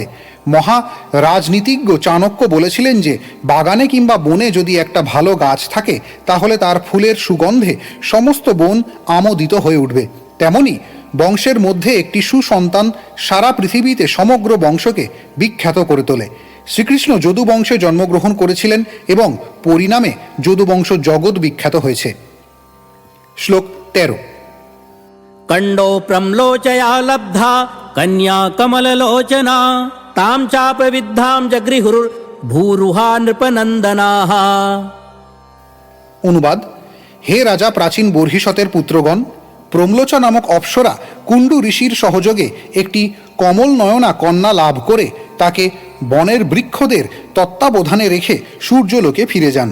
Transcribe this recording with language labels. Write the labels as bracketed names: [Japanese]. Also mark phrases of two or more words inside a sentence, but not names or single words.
[Bangla] মহা রাজনীতিজ্ঞ চাণক্য বলেছিলেন যে বাগানে কিংবা বনে যদি একটা ভালো গাছ থাকে তাহলে তার ফুলের সুগন্ধে সমস্ত বন আমোদিত হয়ে উঠবে। তেমনি বংশের মধ্যে একটি সুসন্তান সারা পৃথিবীতে সমগ্র বংশকে বিখ্যাত করে তোলে। শ্রীকৃষ্ণ যদু বংশে জন্মগ্রহণ করেছিলেন এবং পরিণামে যদু বংশ জগৎ বিখ্যাত হয়েছে। শ্লোক 13। [Sanskrit] कंडो प्रम्लोचया लब्धा कन्या कमललोचना तां चाप्रविद्धां जगृहुर्भूरुहा नृपनन्दनाः। [Bangla] অনুবাদ: হে রাজা প্রাচীন বর্হিষ্মতের পুত্রগণ, প্রম্লোচা নামক অপ্সরা কুণ্ডু ঋষির সহযোগে একটি কমল নয়না কন্যা লাভ করে তাকে বনের বৃক্ষদের তত্ত্বাবধানে রেখে সূর্যলোকে ফিরে যান।